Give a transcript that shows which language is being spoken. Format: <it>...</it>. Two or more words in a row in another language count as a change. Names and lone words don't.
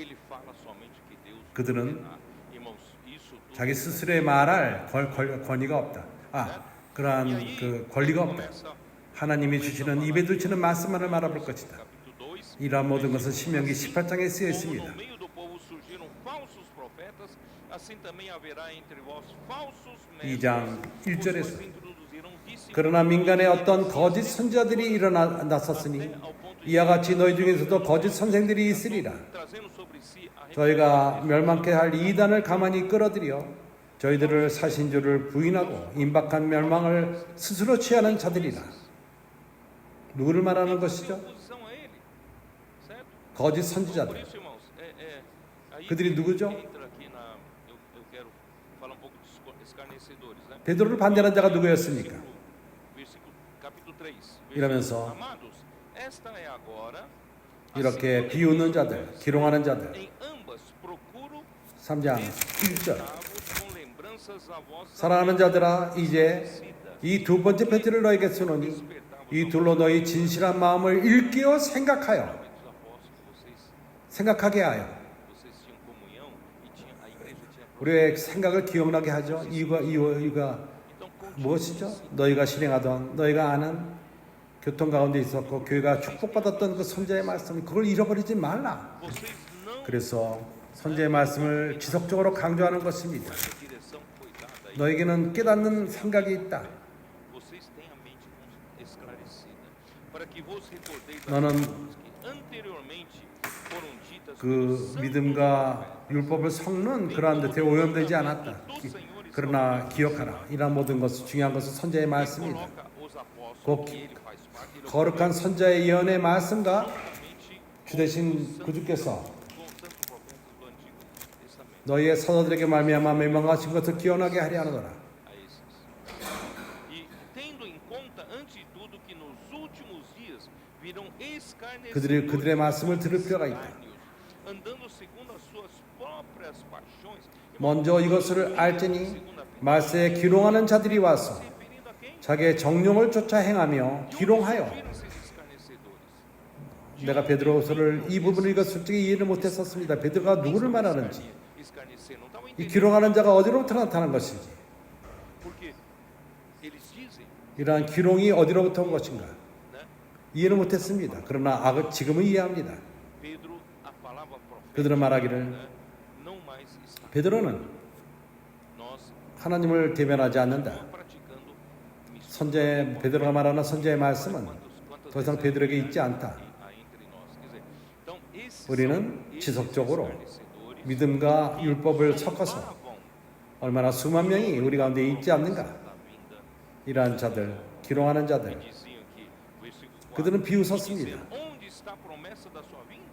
<ko>그들은 자기 스스로의 말할 권위가 없다. 그러한 그 권리가 없다. 하나님이 주시는 입에 두시는 말씀만을 말아볼 것이다. 이러한 모든 것은 신명기 18장에 쓰여 있습니다.</ko> <pt>falsos profetas, assim também haverá entre vós falsos</pt> <ko>2장</ko> <pt>mestres, os</pt> <ko>1절에서</ko> <pt>quais introduzirão disciplina</pt> <ko>그러나 민간에 어떤 거짓 선자들이 일어났었으니 이와 같이 너희 중에서도 거짓 선생들이 있으리라.</ko> <pt>trazendo sobre si a</pt> <ko>저희가 멸망케 할 이단을 가만히 끌어들여 저희들을 사신 줄을 부인하고 임박한 멸망을 스스로 취하는 자들이라. 누구를 말하는 것이죠?</ko> <pt>oposição a ele, certo?</pt> <ko>거짓</ko> <pt>Por</pt> <ko>선지자들.</ko> <pt>isso, irmãos, aí</pt> <ko>그들이 누구죠?</ko> <pt>entra aqui eu quero falar um pouco dos escarnecedores, né?</pt> <ko>베드로를 반대하는 자가 누구였습니까?</ko> <pt>Versículo capítulo 3.</pt> <ko>이러면서</ko> <pt>Amados, esta é agora</pt> <ko>이렇게 비웃는 자들, 기롱하는 자들.</ko> <pt>em ambas procuro</pt> <ko>3장 1절.</ko> <pt>com lembranças a vossa</pt> <ko>사랑하는 자들아, 이제 이 두 번째 편지를 너에게 쓰노니 이 둘로 너희 진실한 마음을 일깨워 생각하여</ko> <pt>dos apóstolos,</pt> <ko>생각하게 하여</ko> <pt>vocês tinham comunhão e a igreja tinha</pt> <ko>우리의 생각을 기억나게 하죠. 이유가</ko> <pt>então</pt> <ko>무엇이죠? 너희가 실행하던 너희가 아는 교통 가운데 있었고 교회가 축복받았던 그 선지자의 말씀 그걸 잃어버리지 말라.</ko> <pt>vocês não</pt> <ko>그래서 선지자의 말씀을 지속적으로 강조하는 것입니다.</ko> <pt>essa direção foi dada aí.</pt> <ko>너에게는 깨닫는 생각이 있다.</ko> <pt>Vocês têm a mente esclarecida para que vos recordeis das</pt> <ko>너는</ko> <pt>coisas que anteriormente foram ditas</pt> <ko>그</ko> <pt>pelos santos</pt> <ko>믿음과 율법을 섞는 그러한 듯에 오염되지 않았다. 그러나 기억하라. 이러한 모든 것은 중요한 것은 선지자의 말씀이다.</ko> <pt>coloca os apóstolos</pt> <ko>꼭</ko> <pt>que ele faz parte ele</pt> <ko>거룩한 선지자의 예언의 말씀과</ko> <pt>juntamente</pt> <ko>주 대신 구주께서</ko> <pt>com os santos profetas do Antigo Testamento</pt> <ko>너희의 사도들에게 말미암아 멸망하신 것을 기억나게 하려 하노라.</ko> <pt>a esses. E tendo em conta antes de tudo que nos últimos dias virão escarnecedores</pt> <ko>그들의 말씀을 들을 필요가 있다.</ko> <pt>andando segundo as suas próprias paixões.</pt> <ko>먼저 이것을 알지니 말세에 기롱하는 자들이 와서</ko> <pt>Referindo a quem?</pt> <ko>자기의 정령을 쫓아 행하며 기롱하여.</ko> <pt>Viram esses escarnecedores.</pt> <ko>내가 베드로서를 이 부분을 이거 솔직히 이해를 못했었습니다. 베드로가 누구를 말하는지,</ko> <pt>Escarnecer, não estava</pt> <ko>이</ko> <pt>entendendo.</pt> <ko>기롱하는 자가 어디로부터 나타난 것인지,</ko> <pt>Porque eles dizem,</pt> <ko>이러한 기롱이 어디로부터 온 것인가</ko> <pt>né?</pt> <ko>이해는 못했습니다. 그러나 지금은 이해합니다.</ko> <pt>Pedro, a palavra profética,</pt> <ko>그들은 말하기를</ko> <pt>né? Não mais está.</pt> <ko>베드로는</ko> <pt>Nós</pt> <ko>하나님을 대변하지 않는다.</ko> <pt>estamos praticando missões.</pt> <ko>선제 베드로가 말하는 선제의 말씀은 더 이상 베드로에게 있지 않다.</ko> <pt>há entre nós. Quer dizer, então esses</pt> <ko>우리는</ko> <pt>são esses</pt> <ko>지속적으로</ko> <pt>escarnecedores</pt> <ko>믿음과 율법을 섞어서</ko> <pt>louvavam</pt> <ko>얼마나 수만 명이 우리 가운데 있지 않는가.</ko> <pt>da vinda.</pt> <ko>이러한 자들, 기롱하는 자들,</ko> <pt>Diziam que, versículo 4,</pt> <ko>그들은 비웃었습니다.</ko> <pt>dizer, onde está a promessa da sua vinda?</pt>